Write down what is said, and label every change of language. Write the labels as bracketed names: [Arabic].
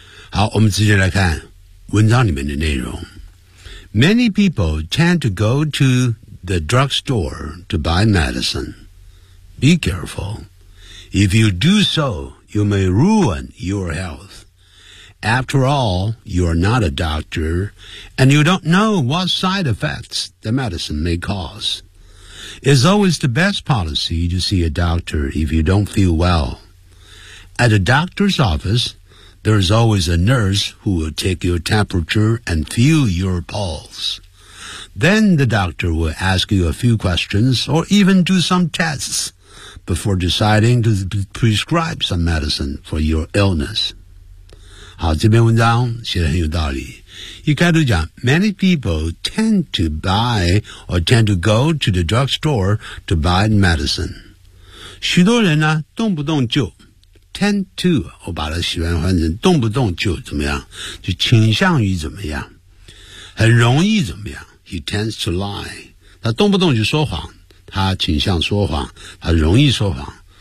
[Chinese] 好，我们直接来看文章里面的内容。 [English] Many people tend to go to the drugstore to buy medicine. Be careful. If you do so, you may ruin your health. After all, you are not a doctor, and you don't know what side effects the medicine may cause. It's always the best policy to see a doctor if you don't feel well. At a doctor's office, there is always a nurse who will take your temperature and feel your pulse. Then the doctor will ask you a few questions or even do some tests before deciding to prescribe some medicine for your illness. [Chinese] 好，这篇文章写得很有道理。一开始讲 [English] ,many people tend to buy or tend to go to the drugstore to buy medicine. [Chinese] 许多人呢，动不动就Tend to, 我把它喜欢换成动不动就怎么样，就倾向于怎么样，很容易怎么样。 [English] He tends to lie. [Chinese] 他动不动就说谎，他倾向说谎，他容易说谎。